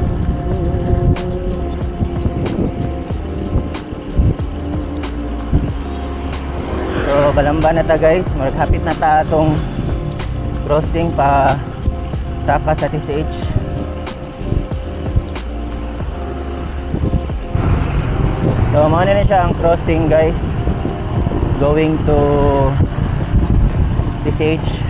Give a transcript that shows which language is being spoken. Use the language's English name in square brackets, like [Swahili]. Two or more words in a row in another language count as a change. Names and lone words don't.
[Cebuano] So balamba na ta guys, maghapit na ta atong crossing pa saka sa TCH. So mao na siya ang crossing guys, [English] going to TCH.